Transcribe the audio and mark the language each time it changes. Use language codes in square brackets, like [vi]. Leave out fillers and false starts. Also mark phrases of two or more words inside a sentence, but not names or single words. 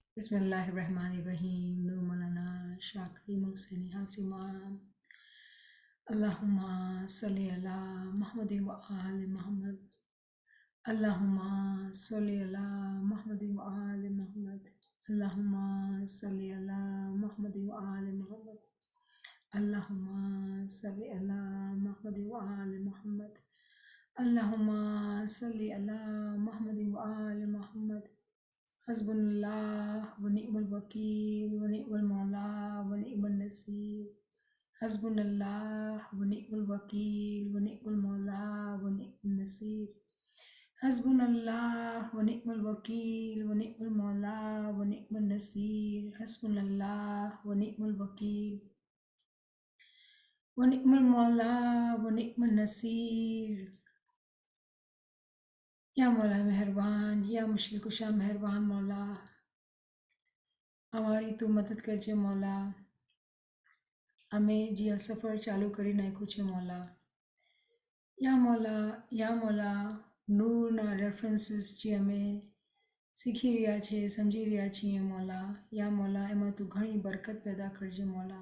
[ar] بسم الله الرحمن الرحيم نور مولانا شاكر محسن حاجمام اللهم صل على محمد وآل محمد اللهم صل على محمد وآل محمد अल्लाहुम्मा सल्ली अला मुहम्मद व आल मुहम्मद اللهم صل على محمد وآل محمد اللهم صل على محمد وآل محمد اللهم सल्ली अला मुहम्मद व आल मुहम्मद अल्लाहुम्मा صل على محمد وآل محمد حسبنا الله ونعم الوكيل ونعم المولى ونعم النصير حسبنا الله ونعم الوكيل ونعم المولى ونعم النصير حسبنا الله ونعم الوكيل ونعم المولى ونعم النصير حسبنا الله ونعم الوكيل ونعم المولى ونعم النصير. [ur] یا مولا مہربان، یا مشکل کشا مہربان مولا, [gu] અમારી તું મદદ કરજે મૌલા। અમે જે આ સફર ચાલુ કરી નાખ્યું છે મૌલા, [ar] يا مولا [gu] નૂરના રેફરન્સીસ જે અમે શીખી રહ્યા છીએ, સમજી રહ્યા છીએ મૌલા, [ar] يا مولا [gu] એમાં તું ઘણી બરકત પેદા કરજે મૌલા।